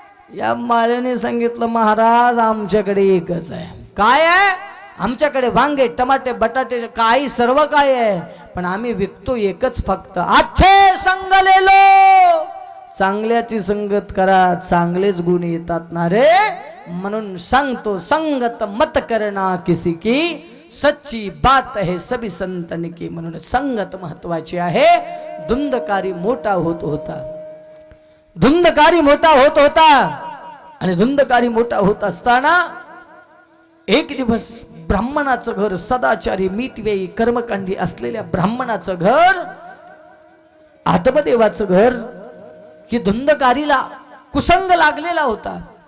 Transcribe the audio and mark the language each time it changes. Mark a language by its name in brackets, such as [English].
[Marathi] या माळ्याने सांगितलं, महाराज आमच्याकडे एकच आहे. काय आहे, आमच्याकडे वांगे, टमाटे, बटाटे, काही सर्व काय आहे, पण आम्ही विकतो एकच फक्त, [Hindi] अच्छे संग ले लो. [Marathi] चांगल्याची संगत करा, चांगलेच गुण येतात ना रे. म्हणून सांगतो, [Hindi] संगत मत करना किसी की, सच्ची बात है सभी संतन की. [Marathi] म्हणून संगत महत्वाची आहे. धुंदकारी मोठा होत होता, धुंदकारी मोठा होत होता. आणि धुंदकारी मोठा होत असताना एक दिवस ब्राह्मणाचं घर, सदाचारी, मीतव्ययी, कर्मकांडी असलेल्या ब्राह्मणाचं घर, आत्मदेवाचं घर, ही धुंदकारीला कुसंग लागलेला होता.